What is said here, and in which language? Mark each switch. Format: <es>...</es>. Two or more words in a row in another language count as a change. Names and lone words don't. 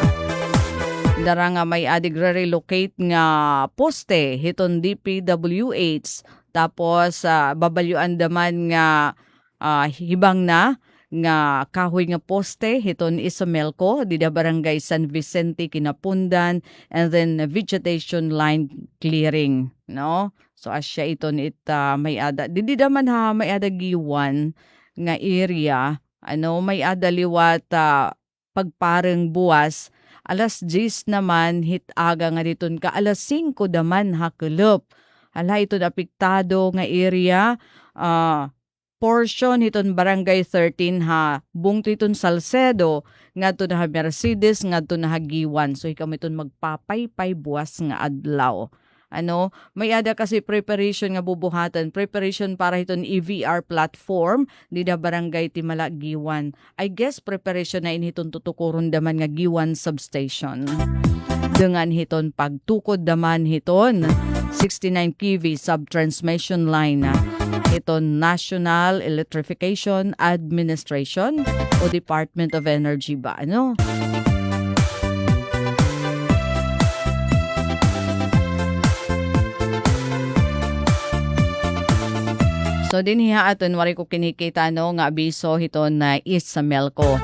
<war>Dara nga may adig relocate nga poste, hiton DPWH. Tapos, babalyuan daman nga hibang na nga kahoy nga poste, hiton Isomelco, dida Barangay San Vicente, Kinapundan,</war> <en>and then vegetation line clearing.</en> <war>So, asya iton may ada. Didi daman may ada giwan nga area, may ada liwat pagpareng buwas, alas 10 naman hitaga nga diton ka, alas 5 daman hakulop. Ala ito apektado nga area, portion iton Barangay 13 ha, bungto iton Salcedo, nga ito na ha Mercedes, nga ito na ha Giwan. So ikaw iton magpapaypay buwas nga adlaw. May ada kasi preparation nga bubuhatan, preparation para iton EVR platform, dida Barangay Timala Giwan.</war> <en>I guess</en> <war>preparation na initon tutukuron daman nga Giwan substation. Dengan hiton pagtukod daman hiton 69 kV subtransmission line hiton National Electrification Administration o Department of Energy ba So dinhiha aton wari ko kinikita nga abiso hiton na Isomelco.</war>